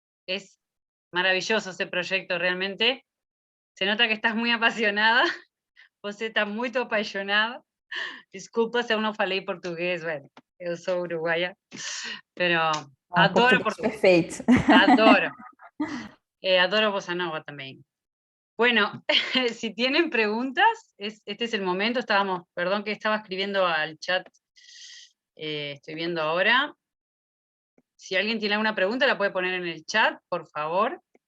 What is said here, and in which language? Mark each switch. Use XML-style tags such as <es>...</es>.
<es>Es maravilloso ese proyecto realmente. Se nota que estás muy apasionada.</es> <pt>Você está muito apaixonada. Desculpa se eu não falei português, bueno, eu sou uruguaia,</pt> <es>pero adoro portugués.</es> <pt>Perfeito. Adoro.</pt> <es>Adoro bossa nova también. Bueno, si tienen preguntas, este es el momento. Perdón que estaba escribiendo al chat, estoy viendo ahora. Si alguien tiene alguna pregunta, la puede poner en el chat, por favor.</es>